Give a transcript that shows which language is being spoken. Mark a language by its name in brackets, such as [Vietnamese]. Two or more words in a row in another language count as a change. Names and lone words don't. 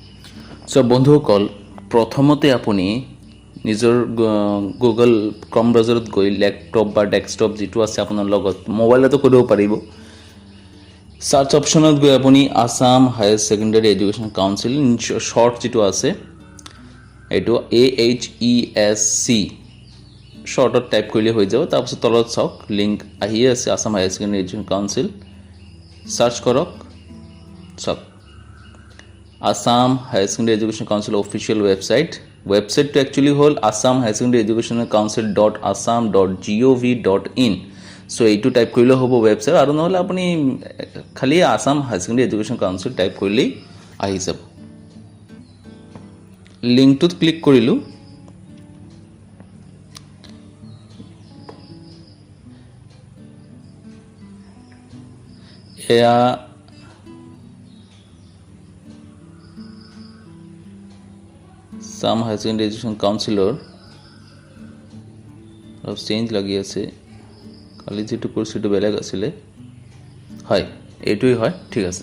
[Assamese] চ' বন্ধুসকল, প্ৰথমতে আপুনি নিজৰ গুগল ক্ৰম ব্ৰাউজাৰত গৈ লেপটপ বা ডেস্কটপ যিটো আছে আপোনাৰ লগত, মোবাইলতো কৰিব পাৰিব, [English] search option [Assamese] গৈ আপুনি আসাম হায়াৰ ছেকেণ্ডাৰী এডুকেশ্যন কাউন্সিল শ্বৰ্ট যিটো আছে এইটো AHESC শ্বৰ্টত টাইপ কৰিলে হৈ যাব। তাৰপিছত তলত চাওক লিংক আহিয়ে আছে, আসাম হায়াৰ ছেকেণ্ডাৰী এডুকেশ্যন কাউন্সিল, ছাৰ্চ কৰক, চাওক আসাম হায়াৰ ছেকেণ্ডাৰী এডুকেশ্যন কাউন্সিল [English] official website [Assamese] একচুৱেলি হ'ল আসাম হায়াৰ ছেকেণ্ডাৰী এডুকেশ্যন council.assam.gov.in। চ' এইটো টাইপ কৰিলেও হ'ব ৱেবছাইট, আৰু নহ'লে আপুনি খালি আসাম হায়াৰ ছেকেণ্ডাৰী এডুকেশ্যন কাউন্সিল টাইপ কৰিলেই আহি যাব। লিংকটোত ক্লিক কৰিলোঁ, এয়া আসাম হায়াৰ ছেকেণ্ডাৰী এডুকেশ্যন কাউন্সিলৰ অলপ চেঞ্জ লাগি আছে, কালি যিটো কৰিছোঁ সেইটো বেলেগ আছিলে, হয় এইটোৱেই হয়, ঠিক আছে।